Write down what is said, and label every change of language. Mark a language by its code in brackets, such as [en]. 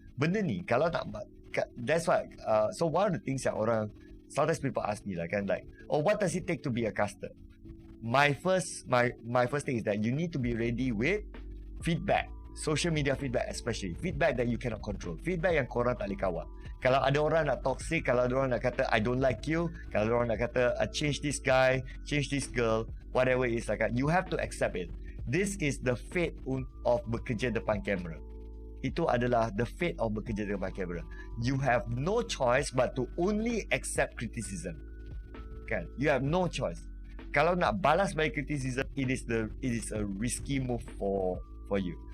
[ms] Benda ni kalau tak, [en] that's why. So one of the things [ms] yang orang, [en] sometimes people ask me lah kan, like, oh, what does it take to be a caster? My first thing is that you need to be ready with feedback. Social media feedback especially. Feedback that you cannot control. [ms] Feedback yang korang tak boleh kawal. Kalau ada orang nak toxic, kalau ada orang nak kata [en] I don't like you, [ms] kalau ada orang nak kata [en] change this guy, change this girl, whatever it is, like you have to accept it. This is the fate of [ms] bekerja depan kamera. Itu adalah [en] the fate of [ms] bekerja depan kamera. [en] You have no choice but to only accept criticism. Kan? You have no choice. [ms] Kalau nak balas balik criticism, [en] it is a risky move for you.